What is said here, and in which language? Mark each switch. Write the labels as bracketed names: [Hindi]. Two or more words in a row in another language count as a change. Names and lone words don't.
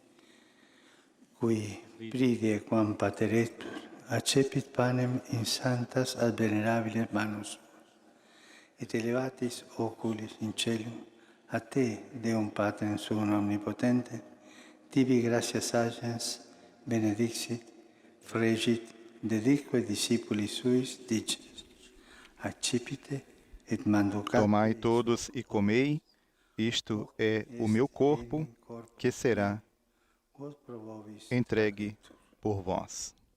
[Latin] qui pridie quam pateretur, accepit panem in santas ad venerabiles manus, et elevatis oculis in celum, a Te, Deum Patrem Suum Omnipotente, tibi gratias agens, benedixit, fregit, dedicque discipuli suis, dicens, accipite et manducate. [Portuguese] Tomai todos e comei, isto é o meu corpo, que será entregue por vós.